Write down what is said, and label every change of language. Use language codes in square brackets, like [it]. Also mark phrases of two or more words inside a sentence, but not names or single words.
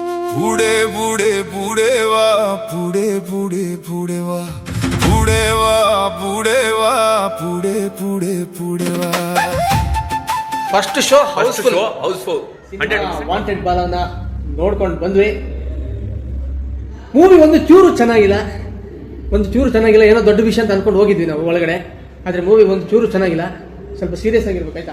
[mr] पुढे पुढे पुढे वा पुढे पुढे पुढे वा पुढे वा पुढे वा पुढे पुढे पुढे वा [en] first show housefull [kn] ವಾಂಟೆಡ್ ಬಾಲನ ನೋಡ್ಕೊಂಡು ಬಂದ್ವಿ. ಮೂವಿ ಒಂದು ಚೂರು ಚೆನ್ನಾಗಿಲ್ಲ, ಏನೋ ದೊಡ್ಡ ವಿಷಯ ಅಂತ ಅನ್ಕೊಂಡು ಹೋಗಿದ್ವಿ ನಾವು ಒಳಗಡೆ. ಆದರೆ ಮೂವಿ ಒಂದು ಚೂರು ಚೆನ್ನಾಗಿಲ್ಲ, ಸ್ವಲ್ಪ ಸೀರಿಯಸ್ ಆಗಿರ್ಬೇಕು ಆಯ್ತಾ.